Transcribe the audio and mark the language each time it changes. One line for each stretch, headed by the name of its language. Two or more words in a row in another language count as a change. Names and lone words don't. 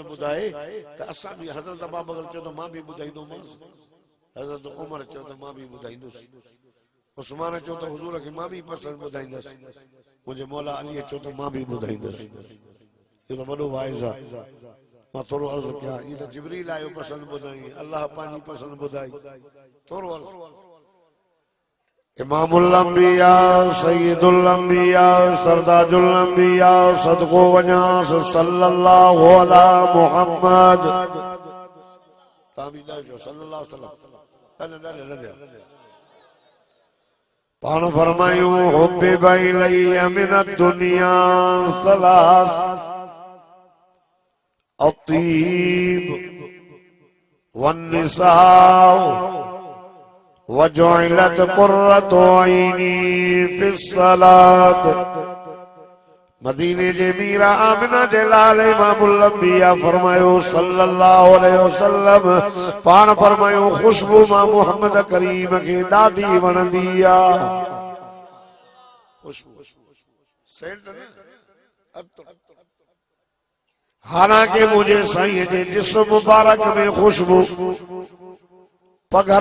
Sindhi: ॿुधाए त असां बि हज़रत अबू बकर चयो त मां बि ॿुधाईंदोमांसि हज़रत उमर चयो त मां बि ॿुधाईंदुसि उस्मान चयो त हुजूर खे मां बि पसंद ॿुधाईंदुसि मुंहिंजे मौला अली चयो त मां बि ॿुधाईंदुसि इहो त वॾो वाइज़ आहे मां थोरो अर्ज़ु कयां इहो त जिब्रील आयो पसंद ॿुधाई अलाह पंहिंजी पसंद ॿुधाई थोरो अर्ज़ु
Arabic: إمام الأنبياء سيد الأنبياء سرتاج الأنبياء
Sindhi: सदको वञास
Arabic: صلى الله على محمد
Sindhi: ताबीदा जो
Arabic: صلى الله عليه وسلم
Sindhi: पाण फरमायूं
Arabic: حبب إلي من الدنيا ثلاث الطيب والنساء وجعلت قرة عيني في الصلاة
Sindhi: मदीने जे मीरा आमिना जे लाल
Arabic: إمام الأنبياء
Sindhi: फरमायो
Arabic: صلى الله عليه وسلم
Sindhi: पाण फरमायो खुशबू मां मोहम्मद करीम खे ॾाढी वणंदी आहे खुशबू सेंट न हालांकि मुझे साईं जे जिस्म मुबारक में खुशबू पघर